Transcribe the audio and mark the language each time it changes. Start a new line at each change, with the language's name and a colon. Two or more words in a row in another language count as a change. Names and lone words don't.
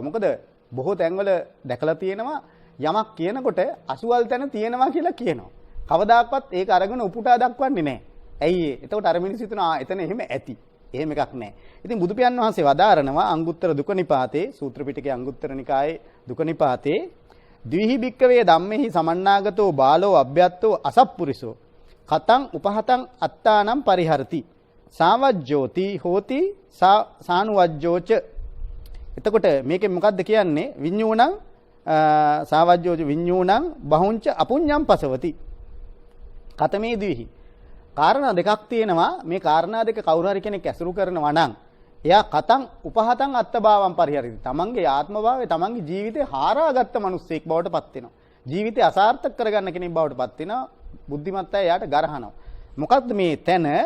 Sinhala: මොකද බොහෝ තැන්වල දැකලා තියෙනවා යමක් කියනකොට අසුවල් තැන තියෙනවා කියලා කියනවා. කවදාක්වත් ඒක අරගෙන උපුටා දක්වන්නේ නැහැ. ඇයි ඒ? එතකොට අර මිනිස්සු හිතනවා එතන එහෙම ඇති. එහෙම එකක් නැහැ. ඉතින් බුදු පියාණන් වහන්සේ වදාරනවා අංගුත්තර දුක නිපාතේ සූත්‍ර පිටකයේ අංගුත්තර නිකායේ දුක නිපාතේ
Pali: ද්විහි භික්කවේ ධම්මෙහි සමන්නාගතෝ බාලෝ අභ්‍යත්තෝ අසප්පුරිසෝ කතං උපහතං අත්තානම් පරිහරති සාවජ්ජෝති හෝති සානුවජ්ජෝච.
Sinhala: එතකොට මේකෙන් මොකද්ද කියන්නේ?
Pali: විඤ්ඤූණං සාවජ්ජෝච විඤ්ඤූණං බහුංච අපුඤ්ඤං පසවති. කතමේ ද්විහි
Sinhala: කාරණා දෙකක් තියෙනවා. මේ කාරණා දෙක කවුරු හරි කෙනෙක් ඇසුරු කරනවා නම් එයා
Pali: කතං උපහතං අත්තභාවම් පරිහරති.
Sinhala: තමන්ගේ ආත්මභාවය තමන්ගේ ජීවිතේ හාරාගත්ත මිනිස්සෙක් බවට පත් වෙනවා. ජීවිතය අසාර්ථක කරගන්න කෙනෙක් බවට පත් වෙනවා. බුද්ධිමත් අය එයාට ගරහනවා. මොකද්ද මේ තැන?